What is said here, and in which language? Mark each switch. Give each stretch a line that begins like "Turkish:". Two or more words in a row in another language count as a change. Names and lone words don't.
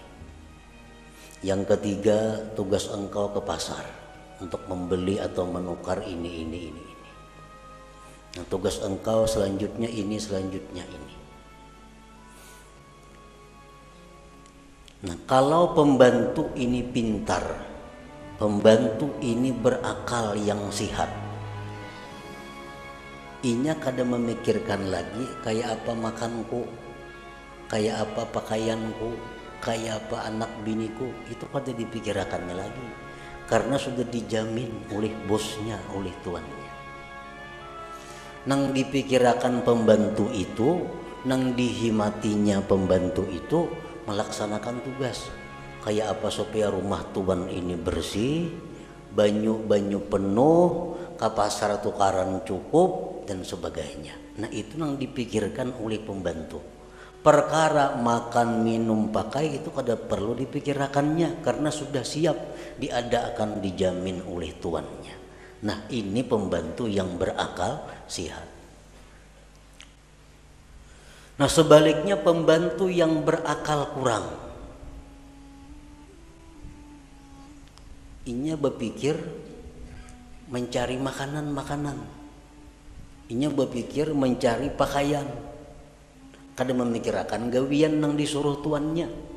Indonesian: Yang ketiga, tugas engkau ke pasar untuk membeli atau menukar ini. Nah, tugas engkau selanjutnya ini, selanjutnya ini. Nah, kalau pembantu ini pintar, pembantu ini berakal yang sihat,
Banjar: inya kada memikirkan lagi kayak apa makanku, kayak apa pakaianku, kayak apa anak biniku, itu kada dipikirkannya lagi, karena sudah dijamin oleh bosnya, oleh tuannya. Nang dipikirkan pembantu itu, nang dihimatinya pembantu itu melaksanakan tugas, kayak apa supaya rumah tuan ini bersih, banyu penuh, ke pasar tukaran cukup, dan sebagainya.
Indonesian: Nah itu yang dipikirkan oleh pembantu. Perkara makan, minum, pakai itu kada perlu dipikirkannya, karena sudah siap diadakan, dijamin oleh tuannya. Nah ini pembantu yang berakal sihat. Nah sebaliknya pembantu yang berakal kurang,
Banjar: inya berpikir mencari makanan-makanan. Inya berpikir mencari pakaian. Kada memikirkan gawian nang disuruh tuannya.